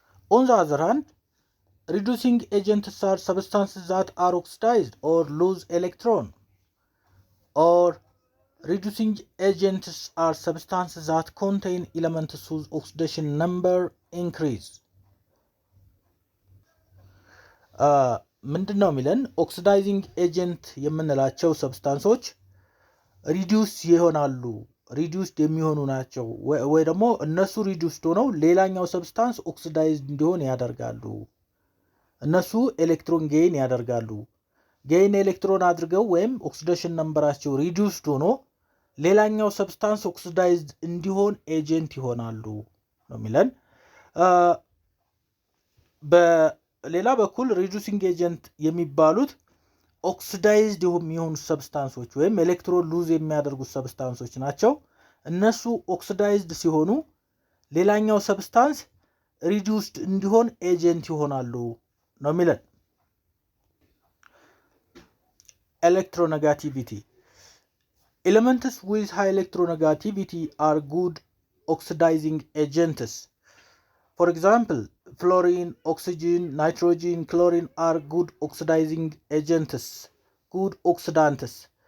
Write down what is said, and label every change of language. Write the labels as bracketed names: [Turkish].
[English] On the other hand, reducing agents are substances that are oxidized or lose electron, or reducing agents are substances that contain elements whose oxidation number increase. [Amharic] ምንድነው የሚለን? ኦክሲዳይዚንግ ኤጀንት የምንላቸው ሰብስታንሶች ሪዲዩስ ይሆናሉ፣ ሪዲዩስድ የሚሆኑ ናቸው፣ ወይ ደግሞ እነሱ ሪዲዩስድ ሆነው ሌላኛው ሰብስታንስ ኦክሲዳይዝድ እንዲሆን ያደርጋሉ። እነሱ ኤሌክትሮን ጌይን ያደርጋሉ። ጌይን ኤሌክትሮን አድርገው ወይም ኦክሲዴሽን ነምበራቸው ሪዲዩስድ ሆኖ ሌላኛው ሰብስታንስ ኦክሲዳይዝድ እንዲሆን ኤጀንት ይሆናሉ ነው የሚለን። በሌላ በኩል ሪዱሲንግ ኤጀንት የሚባሉት ኦክሲዳይዝድ የሚሆኑ ሰብስታንሶች ወይም ኤሌክትሮን ሉዝ የሚያደርጉት ሰብስታንሶች ናቸው። እነሱ ኦክሲዳይዝድ ሲሆኑ ሌላኛው ሰብስታንስ ሪዲዩስድ እንዲሆን ኤጀንት ይሆናሉ ነው የሚለን። Electronegativity. [English] Elements with high electronegativity are good oxidizing agents. For example, fluorine, oxygen, nitrogen, chlorine are good oxidizing agents, good oxidants.